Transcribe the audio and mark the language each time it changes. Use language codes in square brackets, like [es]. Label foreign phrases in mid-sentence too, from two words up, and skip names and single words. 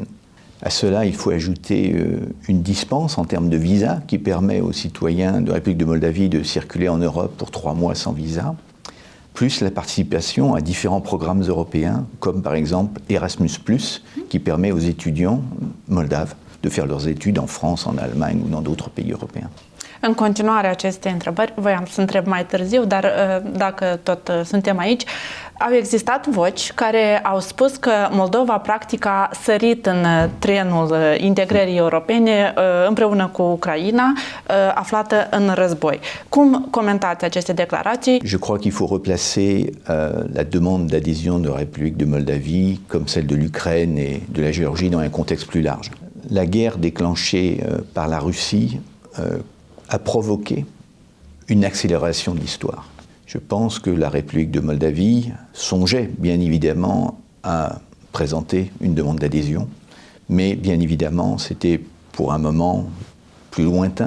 [fr] À cela, il faut ajouter une dispense en termes de visa qui permet aux citoyens de la République de Moldavie de circuler en Europe pour 3 mois sans visa, plus la participation à différents programmes européens, comme par exemple Erasmus+, qui permet aux étudiants moldaves de faire leurs études en France, en Allemagne ou dans d'autres pays européens. [ro] În continuare aceste întrebări, voiam să întreb mai târziu, dar dacă tot suntem aici, au existat voci care au spus că Moldova practic a sărit în trenul integrării europene împreună cu Ucraina, aflată în război. Cum comentați aceste declarații? [fr] Je crois qu'il faut replacer la demande d'adhésion de la République de Moldavie, comme celle de l'Ukraine et de la Géorgie, dans un contexte plus large. La guerre déclenchée par la Russie a provoqué une accélération de l'histoire. Je pense que la République de Moldavie songeait bien évidemment à présenter une demande d'adhésion, mais bien évidemment c'était pour un moment plus lointain.